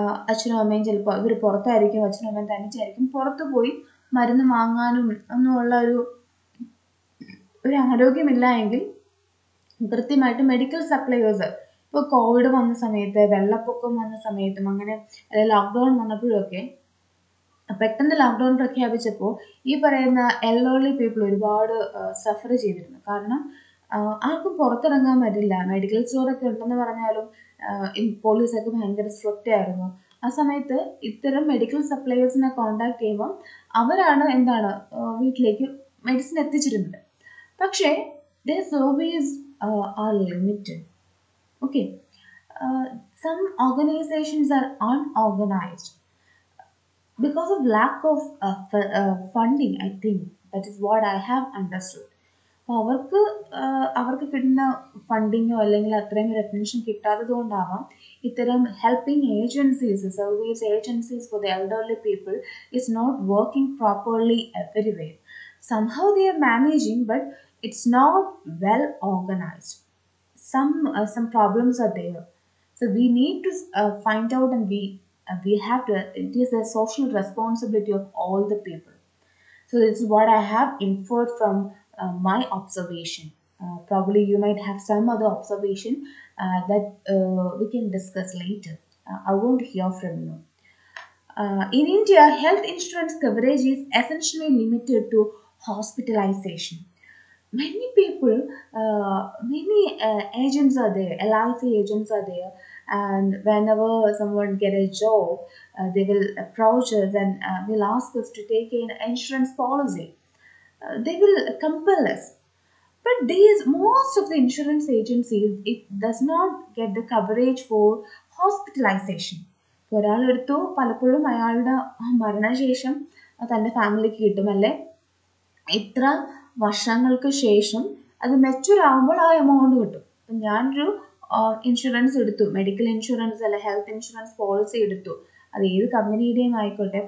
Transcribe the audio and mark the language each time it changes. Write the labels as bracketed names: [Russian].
[Malayalam] അച്ഛനും അമ്മയും ചിലപ്പോൾ ഇവർ പുറത്തായിരിക്കും, അച്ഛനും അമ്മയും തനിച്ചായിരിക്കും, പുറത്ത് പോയി മരുന്ന് വാങ്ങാനും ഒന്നുമുള്ള ഒരു ആരോഗ്യമില്ല എങ്കിൽ കൃത്യമായിട്ട് മെഡിക്കൽ സപ്ലൈവേഴ്സ്, ഇപ്പോൾ കോവിഡ് വന്ന സമയത്ത്, വെള്ളപ്പൊക്കം വന്ന സമയത്തും അങ്ങനെ ലോക്ക്ഡൗൺ വന്നപ്പോഴൊക്കെ പെട്ടെന്ന് ലോക്ക്ഡൗൺ പ്രഖ്യാപിച്ചപ്പോൾ ഈ പറയുന്ന എൽഡർലി പീപ്പിൾ ഒരുപാട് സഫർ ചെയ്തിരുന്നു. കാരണം ആർക്കും പുറത്തിറങ്ങാൻ പറ്റില്ല. മെഡിക്കൽ സ്റ്റോറൊക്കെ ഉണ്ടെന്ന് പറഞ്ഞാലും പോലീസൊക്കെ ഭയങ്കര സ്ട്രിക്റ്റ് ആയിരുന്നു. ആ സമയത്ത് ഇത്തരം മെഡിക്കൽ സപ്ലൈവേഴ്സിനെ കോൺടാക്ട് ചെയ്യുമ്പം അവരാണ് വീട്ടിലേക്ക് മെഡിസിൻ എത്തിച്ചിരുന്നത്. [English] പക്ഷേ their service are limited. Okay, some organizations are unorganized because of lack of funding. I think that is what I have understood. അപ്പോൾ അവർക്ക് കിട്ടുന്ന ഫണ്ടിങ്ങോ അല്ലെങ്കിൽ അത്രയും ഒരു അറ്റൻഷൻ കിട്ടാത്തത് കൊണ്ടാവാം ഇത്തരം helping agencies, service agencies for the elderly people is not working properly everywhere. Somehow they are managing, but it's not well organized. Some problems are there, so we need to find out, and we have to. It is a social responsibility of all the people. So this is what I have inferred from my observation. Probably you might have some other observation that we can discuss later. I want to hear from you. In India, health insurance coverage is essentially limited to hospitalization. Many people, many agents are there, LIC agents are there, and whenever someone get a job, they will approach us and will ask us to take an insurance policy. They will compel us. But these most of the insurance agencies, it does not get the coverage for hospitalization. [Malayalam] ഒരാളെടുത്തു പലപ്പോഴും അയാളുടെ മരണശേഷം തൻ്റെ ഫാമിലിക്ക് കിട്ടുമല്ലേ, ഇത്ര വർഷങ്ങൾക്ക് ശേഷം അത് mature ആകുമ്പോൾ ആ എമൗണ്ട് കിട്ടും. അപ്പം ഞാനൊരു ഇൻഷുറൻസ് എടുത്തു, മെഡിക്കൽ ഇൻഷുറൻസ് അല്ല ഹെൽത്ത് ഇൻഷുറൻസ് പോളിസി എടുത്തു, അത് ഏത് കമ്പനിയുടെയും ആയിക്കോട്ടെ.